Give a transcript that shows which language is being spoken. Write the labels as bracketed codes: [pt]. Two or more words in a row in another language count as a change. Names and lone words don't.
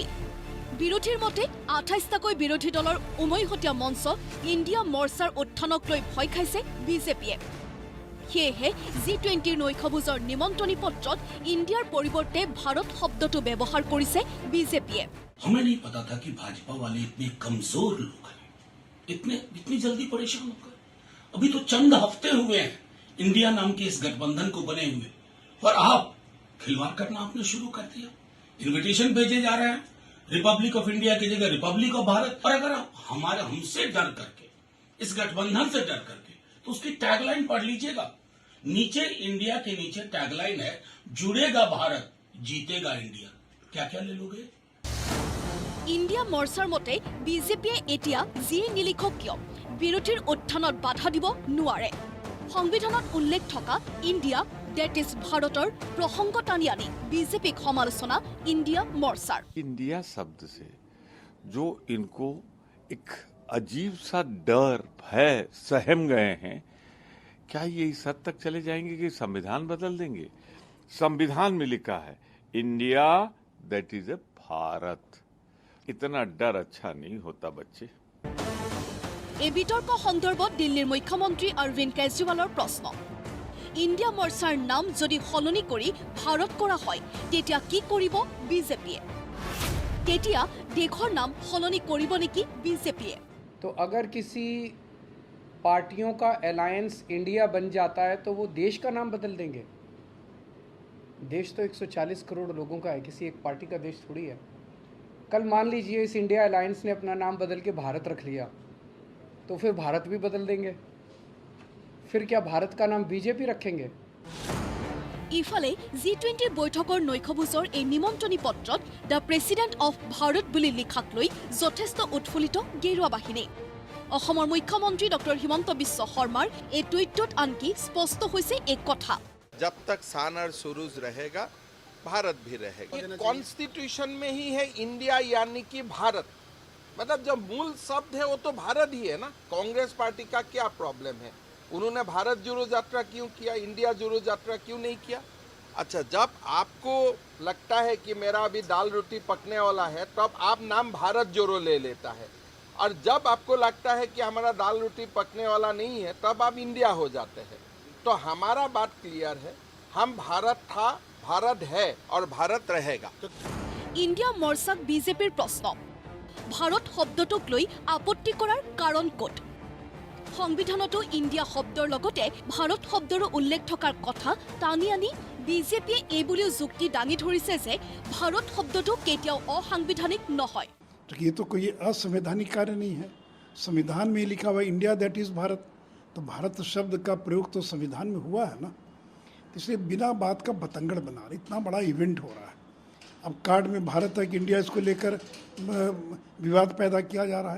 [as] বিৰোধীৰ মতে 28টাকৈ বিৰোধী দলৰ উমৈহতীয়া মঞ্চ ইণ্ডিয়া মৰ্চাৰ উত্থানক লৈ ভয় খাইছে বিজেপিয়ে। সেয়েহে G20 নৈশভোজৰ নিমন্ত্ৰণী পত্ৰত ইণ্ডিয়াৰ পৰিৱৰ্তে ভাৰত শব্দটো ব্যৱহাৰ কৰিছে বিজেপিয়ে। [hi] हमें नहीं पता था कि भाजपा वाले इतने कमजोर लोग हैं, इतनी जल्दी परेशान होकर। अभी तो चंद हफ्ते हुए हैं इंडिया नाम के इस गठबंधन को बने हुए, और आप खिलवाड़ करना आपने शुरू कर दिया। इन्विटेशन भेजे जा रहे हैं [en] Republic of India [hi] की जगह [en] Republic of Bharat. [hi] और अगर हमसे डर करके, इस गठबंधन से डर करके, तो उसकी टैगलाइन पढ़ लीजिएगा। नीचे इंडिया के नीचे टैगलाइन है जुड़ेगा भारत जीतेगा इंडिया। क्या क्या ले लोगे? [as] ইণ্ডিয়া মৰ্চাৰ মতে বিজেপিয়ে এতিয়া যিয়ে নিলিখক কিয় বিৰোধীৰ উত্থানত বাধা দিব নোৱাৰে। সংবিধানত উল্লেখ থকা [en] India that is [as] ভাৰতৰ প্ৰসংগ টানি আনি বিজেপিক সমালোচনা ইণ্ডিয়া মৰ্চাৰ। [hi] इंडिया शब्द से जो इनको एक अजीब सा डर भय सहम गए हैं, क्या ये इस हद तक चले जाएंगे कि संविधान बदल देंगे? संविधान में लिखा है [en] India that is a Bharat. [hi] इतना डर अच्छा नहीं होता बच्चे। [as] এই বিতৰ্ক সন্দৰ্ভত দিল্লীৰ মুখ্যমন্ত্ৰী অৰবিন্দ কেজৰিৱালৰ প্ৰশ্ন। ইণ্ডিয়া মৰ্চাৰ নাম যদি সলনি কৰি ভাৰত কৰা হয় তেতিয়া কি কৰিব বিজেপিয়ে? তেতিয়া দেশৰ নাম সলনি কৰিব নেকি বিজেপিয়ে? [hi] तो अगर किसी पार्टियों का अलायंस इंडिया बन जाता है तो वो देश का नाम बदल देंगे। देश तो 140 करोड़ लोगों का है, किसी एक पार्टी का देश थोड़ी है। कल मान लीजिए इस इंडिया अलायंस ने अपना नाम बदल के भारत रख लिया, तो फिर भारत भी बदल देंगे। फिर क्या भारत का नाम बीजेपी रखेंगे? [as] ইফালে G20 বৈঠকৰ নৈশভোজৰ এই নিমন্ত্ৰণী পত্ৰত [en] The President of Bharat [as] বুলি লিখাক লৈ যথেষ্ট উৎফুল্লিত গেৰুৱা বাহিনী। অসমৰ মুখ্যমন্ত্ৰী ডক্টৰ হিমন্ত বিশ্ব শৰ্মাৰ এই টুইটত আনকি স্পষ্ট হৈছে এক কথা। [hi] जब तक सान और सुरूज रहेगा भारत भी रहेगा। कॉन्स्टिट्यूशन में ही है इंडिया यानी कि भारत, मतलब जो मूल शब्द है वो तो भारत ही है ना। कांग्रेस पार्टी का क्या प्रॉब्लम है? उन्होंने भारत जोड़ो यात्रा क्यों किया, इंडिया जोड़ो यात्रा क्यों नहीं किया? अच्छा, जब आपको लगता है कि मेरा अभी दाल रोटी पकने वाला है तब आप नाम भारत जोड़ो ले लेता है, और जब आपको लगता है कि हमारा दाल रोटी पकने वाला नहीं है तब आप इंडिया हो जाते हैं। तो हमारा बात क्लियर है, हम भारत था, भारत है और भारत रहेगा। [as] ইণ্ডিয়া মৰ্চাক বিজেপিৰ প্ৰশ্ন। ভাৰত শব্দটোক লৈ আপত্তি কৰাৰ কাৰণ ক'ত? সংবিধানতো ইণ্ডিয়া শব্দৰ লগতে ভাৰত শব্দৰো উল্লেখ থকাৰ কথা টানি আনি বিজেপিয়ে এই বুলিও যুক্তি দাঙি ধৰিছে যে ভাৰত শব্দটো কেতিয়াও অসাংবিধানিক নহয়। [hi] तो ये तो कोई असंवैधानिक कार्य नहीं है। संविधान में लिखा हुआ [en] India that is Bharat, [hi] तो भारत शब्द का प्रयोग तो संविधान में हुआ है ना। इसलिए बिना बात का बतंगड़ बना रहे, इतना बड़ा इवेंट हो रहा है। अब कार्ड में भारत है कि इंडिया, इसको लेकर विवाद पैदा किया जा रहा है।